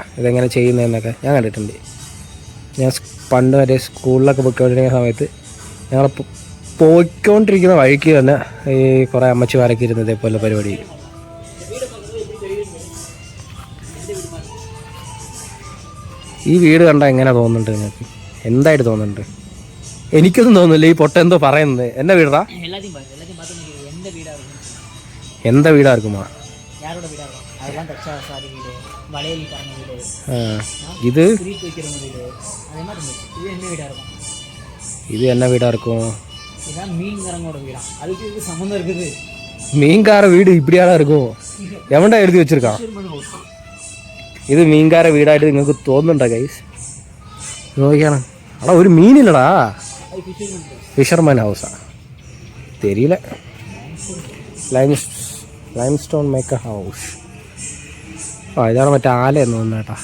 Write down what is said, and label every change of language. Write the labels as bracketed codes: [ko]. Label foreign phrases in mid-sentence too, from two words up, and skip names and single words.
[ml] ഇതെങ്ങനെ ചെയ്യുന്നതെന്നൊക്കെ ഞാൻ കണ്ടിട്ടുണ്ട്. ഞാൻ പണ്ട് വരെ സ്കൂളിലൊക്കെ പോയിക്കൊണ്ടിരിക്കുന്ന സമയത്ത് ഞങ്ങൾ പോയിക്കൊണ്ടിരിക്കുന്ന വഴിക്ക് തന്നെ ഈ കുറേ അമ്മച്ചിമാരൊക്കെ ഇരുന്ന് ഇതേപോലെ പരിപാടി. ഈ വീട് കണ്ടാൽ എങ്ങനെ തോന്നുന്നുണ്ട് നിങ്ങൾക്ക്? എന്തായിട്ട് തോന്നുന്നുണ്ട്? എനിക്കൊന്നും തോന്നുന്നില്ല. ഈ പൊട്ട എന്തോ പറയുന്നത്. എന്റെ വീടാ? എന്താ വീടാ இருக்குமா? [ta] ഇത് என்ன வீடா இருக்கும்? மீன்கார வீடு இப்படியாதான் இருக்கும். எவன்டா எழுதி வச்சிருக்கான்? [ml] ഇത് മീൻകാര വീടായിട്ട് നിങ്ങൾക്ക് തോന്നുന്നുണ്ടോ ഗൈസ്? നോക്കിയാണ്. അടാ ഒരു മീനില്ലടാ. [en] fisherman house [ml] തെരിയില്ല. [en] limestone maker house. [ml] ഇതാണ് മറ്റേ ആലയെന്ന് തോന്നുന്നു കേട്ടാ.